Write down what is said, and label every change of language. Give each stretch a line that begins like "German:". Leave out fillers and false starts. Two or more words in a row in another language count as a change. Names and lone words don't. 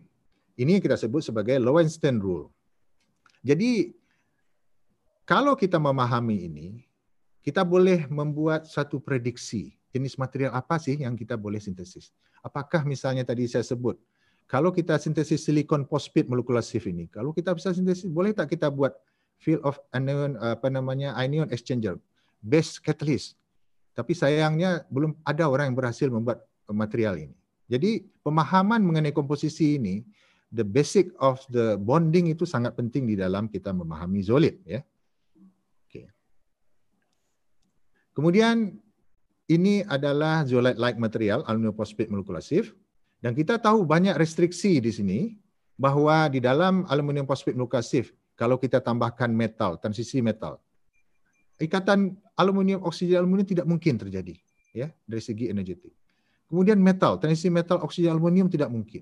Indonesian: Ini yang kita sebut sebagai Lowenstein rule. Jadi kalau kita memahami ini, kita boleh membuat satu prediksi jenis material apa sih yang kita boleh sintesis. Apakah misalnya tadi saya sebut, kalau kita sintesis silikon
English: phosphate molecular sieve
Indonesian: ini, kalau kita bisa sintesis,
Malay: boleh tak kita buat
English: field of anion, anion exchanger, base catalyst.
Indonesian: Tapi sayangnya belum ada orang yang berhasil membuat material ini. Jadi pemahaman mengenai komposisi ini
English: the basic of the bonding
Indonesian: itu sangat penting di dalam kita memahami zeolit, ya. Okay. Kemudian ini adalah
English: zeolite-like material,
Indonesian: aluminium phosphate molekulasif, dan kita tahu banyak restriksi di sini bahwa di dalam aluminium phosphate molekulasif kalau kita tambahkan metal, transisi metal, ikatan aluminium oksigen aluminium tidak mungkin terjadi, ya, dari segi energetik. Kemudian metal, transisi metal oksigen aluminium tidak mungkin.